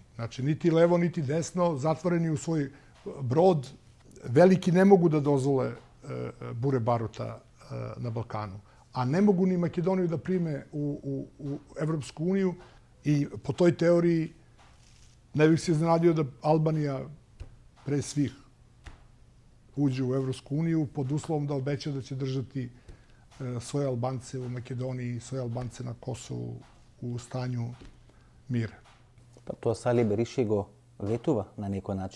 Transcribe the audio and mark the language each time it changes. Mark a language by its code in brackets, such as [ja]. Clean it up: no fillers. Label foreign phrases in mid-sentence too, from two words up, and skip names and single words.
[sr] Значи, нити лево, нити десно, затворени у свој брод, велики не могу да дозволе буре барута на Балкану. А не могу ни Македонија да приме у Европску унију и по тој теории не бих се изненадио да Албанија pre svih uđe u Evropsku uniju pod uslovom da obeća da će držati svoje Albance u Makedoniji i svoje Albance na Kosovu u stanju mira. [mk] Па то Сали Бериша го ветува [sr] na neki način?